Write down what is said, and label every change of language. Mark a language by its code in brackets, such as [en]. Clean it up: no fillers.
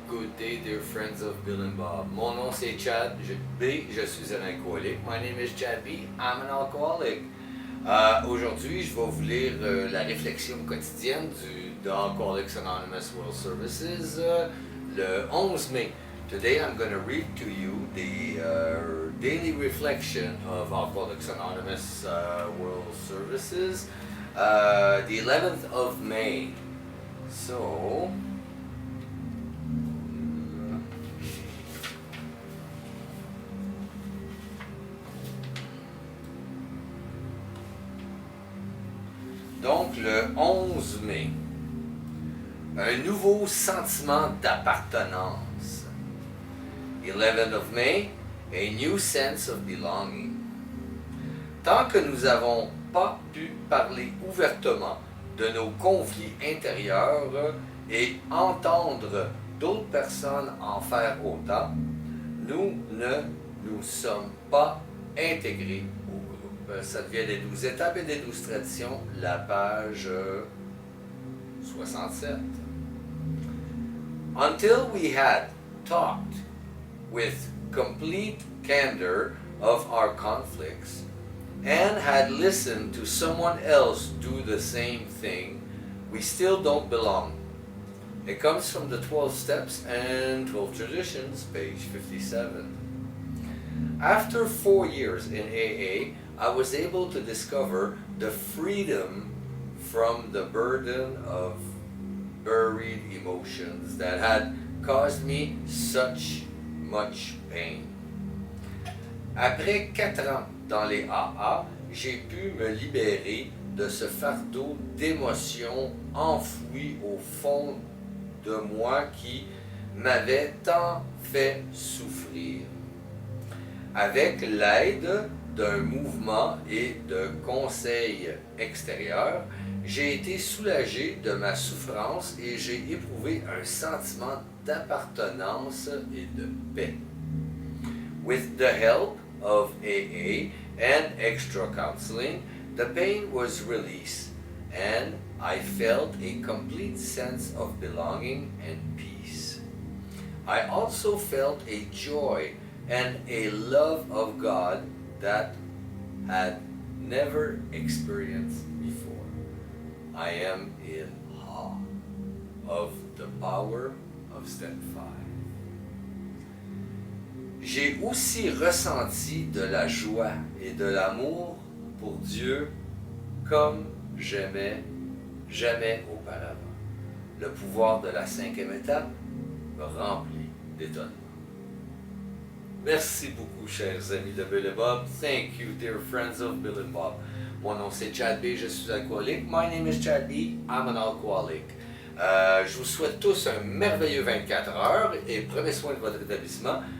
[en] Good day, dear friends of Bill and Bob. [fr] Mon nom c'est Chad B. Je suis un alcoolique. [en] My name is Chad B. I'm an alcoholic. [fr] Aujourd'hui, je vais vous lire la réflexion quotidienne de Alcooliques Anonymous World Services le 11 mai. [en] Today I'm going to read to you the daily reflection of Alcoholics Anonymous World Services, the 11th of May. [fr] So, donc le 11 mai, un nouveau sentiment d'appartenance. [en] 11th of May, a new sense of belonging. [fr] Tant que nous n'avons pas pu parler ouvertement de nos conflits intérieurs et entendre d'autres personnes en faire autant, nous ne nous sommes pas intégrés au groupe. Ça devient les 12 étapes et les 12 traditions, la page 67. [en] Until we had talked with complete candor of our conflicts, and had listened to someone else do the same thing, we still don't belong. It comes from the 12 Steps and 12 Traditions, page 57. After 4 years in AA, I was able to discover the freedom from the burden of buried emotions that had caused me such much pain. [fr] Après 4 ans dans les AA, j'ai pu me libérer de ce fardeau d'émotions enfouies au fond de moi qui m'avait tant fait souffrir. Avec l'aide d'un mouvement et de conseils extérieurs, j'ai été soulagé de ma souffrance et j'ai éprouvé un sentiment d'appartenance et de paix. [en] With the help of AA and extra counseling, the pain was released and I felt a complete sense of belonging and peace. I also felt a joy and a love of God that had never experienced before. I am in awe of the power of step 5. [fr] J'ai aussi ressenti de la joie et de l'amour pour Dieu comme jamais auparavant. Le pouvoir de la 5e étape me remplit d'étonnement. Merci beaucoup, chers amis de Bill et Bob. [en] Thank you, dear friends of Bill and Bob. [fr] Mon nom c'est Chad B, je suis alcoolique. [en] My name is Chad B, I'm an alcoholic. [fr] Je vous souhaite tous un merveilleux 24 heures et prenez soin de votre établissement.